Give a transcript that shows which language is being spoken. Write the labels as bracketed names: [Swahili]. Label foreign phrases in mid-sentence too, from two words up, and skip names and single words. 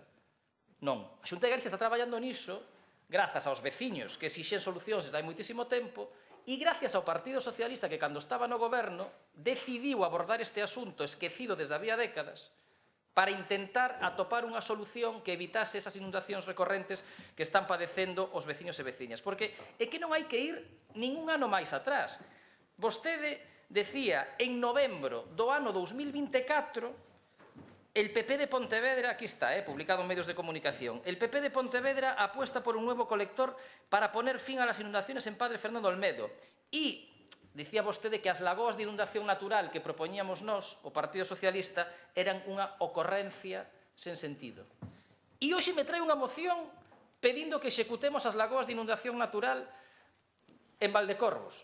[Galician] Non, a Xunta de Galicia está traballando niso grazas aos veciños que exixen solucións desde hai moitísimo tempo e gracias ao Partido Socialista que, cando estaba no goberno, decidiu abordar este asunto esquecido desde había décadas para intentar atopar unha solución que evitase esas inundacións recorrentes que están padecendo os veciños e veciñas. Porque é que non hai que ir ningún ano máis atrás. Vostede decía, en novembro do ano 2024, [Spanish] el PP de Pontevedra, aquí está, publicado en medios de comunicación, el PP de Pontevedra apuesta por un nuevo colector para poner fin a las inundaciones en Padre Fernando Olmedo. [Galician] E dicía vostede que as lagoas de inundación natural que propoñíamos nós, o Partido Socialista, eran unha ocorrencia sen sentido. E hoxe me trae unha moción pedindo que executemos as lagoas de inundación natural en Valdecorvos.